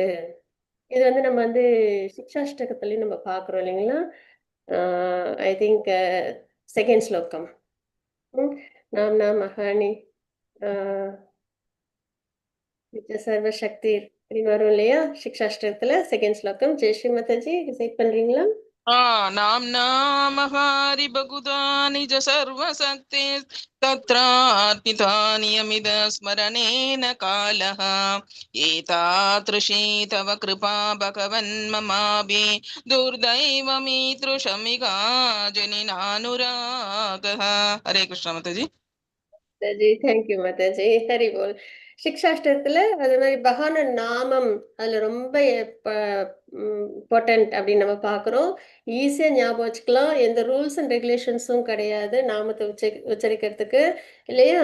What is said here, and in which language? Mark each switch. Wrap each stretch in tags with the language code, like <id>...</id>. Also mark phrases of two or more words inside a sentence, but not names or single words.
<ta>இது வந்து நம்ம வந்து சிக்ஷாஷ்டகத்திலயும் நம்ம பார்க்குறோம் இல்லைங்களா?</ta> <en>I think second ஸ்லோகம்.</en> <sa>नाम् नाम् महानि सर्वशक्ति</sa> <ta>அப்படின்னு வரும் இல்லையா? சிக்ஷாஷ்டகத்துல செகண்ட் ஸ்லோகம். ஜெயஸ்ரீ மாதாஜி ரிசைட் பண்றீங்களா?</ta> <sa>नाम्ना महारि बहुधा निज सर्वशक्ति तत्रार्पितानि यमिद स्मरणेन कालः एतादृशी तव कृपा भगवन् ममाभि दुर्दैवमीदृशमिगा जनिनानुरागः. हरे कृष्ण माताजी.</sa> <ta>மாதாஜி தேங்க்யூ மாதாஜி,</ta> <bn>হরি বোল.</bn> <ta>சிக்ஷாஷ்டகத்துல அது மாதிரி பகவான நாமம் அதுல ரொம்ப இம்பார்ட்டன்ட் அப்படின்னு நம்ம பார்க்குறோம். ஈஸியா ஞாபகம் வச்சுக்கலாம், எந்த</ta> <en>rules and regulations</en> <ta>கிடையாது நாமத்தை உச்சரிக்கிறதுக்கு இல்லையா?</ta>